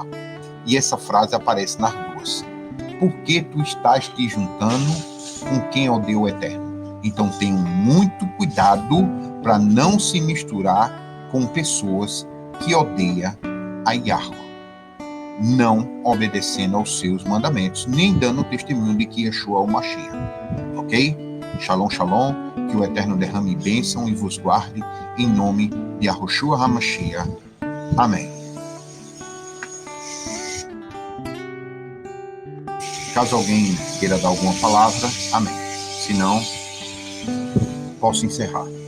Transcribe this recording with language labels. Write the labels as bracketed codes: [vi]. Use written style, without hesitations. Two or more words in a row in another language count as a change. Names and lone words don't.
[pt] E essa frase aparece nas duas. Por que tu estás te juntando com quem odeia o Eterno? Então tenham muito cuidado para não se misturar com pessoas que odeiam a Yahweh, não obedecendo aos seus mandamentos, nem dando testemunho de que Yeshua é o Mashiach. Ok? [he] שלום, שלום, [pt] que o Eterno derrame bênção e vos guarde, em nome de Yahushua HaMashiach. Amém. Caso alguém queira dar alguma palavra, amém. Se não, posso encerrar.